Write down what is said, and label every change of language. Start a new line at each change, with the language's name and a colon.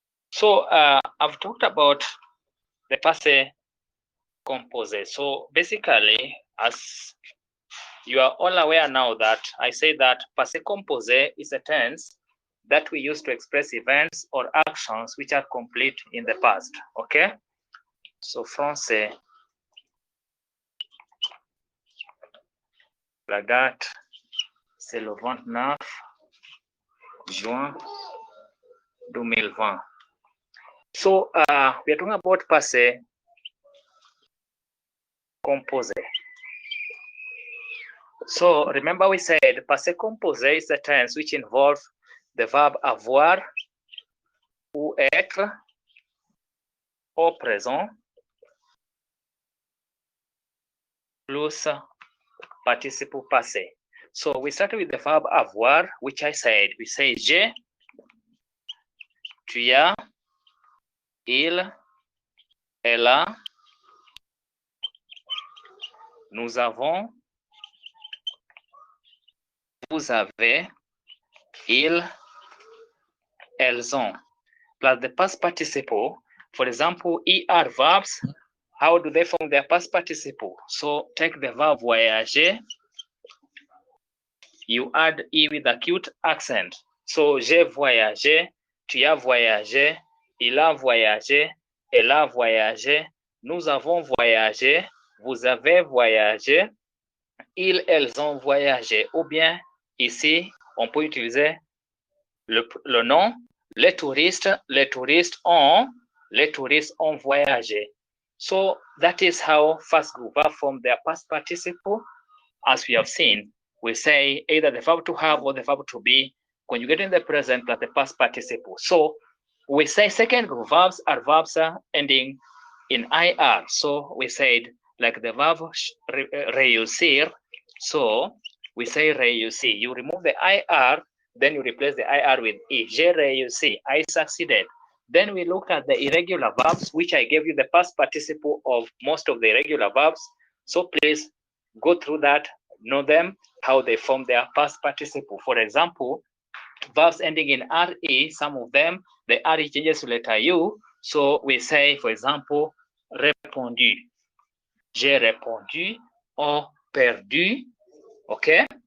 English: So I've talked about the passé composé. So basically, as you are all aware now that I say that passé composé is a tense that we use to express events or actions which are complete in the past. Okay? So
French: français, la date, c'est le 29 juin 2020.
English: So we are talking about passé composé. So remember we said passé composé is a tense which involves the verb
French: avoir ou être au présent plus participe passé.
English: So we started with the verb avoir, which I said, we say
French: j'ai tu as, il, elle a, nous avons, vous avez, ils, elles ont.
English: Plus the past participle. For example, ER verbs, how do they form their past participle? So take the verb voyager, you add E with acute accent.
French: So j'ai voyagé, tu as voyagé, il a voyagé, elle a voyagé, nous avons voyagé, vous avez voyagé, ils, elles ont voyagé. Ou bien ici, on peut utiliser le nom, les touristes ont voyagé.
English: So that is how first group verb form their past participle. As we have seen, we say either the verb to have or the verb to be conjugating the present plus the past participle. So we say second group verbs are verbs ending in IR. So we said like the verb réussir. So we say réussi. You remove the IR, then you replace the IR with E.
French: J'ai réussi,
English: I succeeded. Then we look at the irregular verbs, which I gave you the past participle of most of the irregular verbs. So please go through that, know them, how they form their past participle. For example, verbs ending in RE, some of them, the RE changes to letter U. So we say, for example, répondu.
French: J'ai répondu or perdu, okay?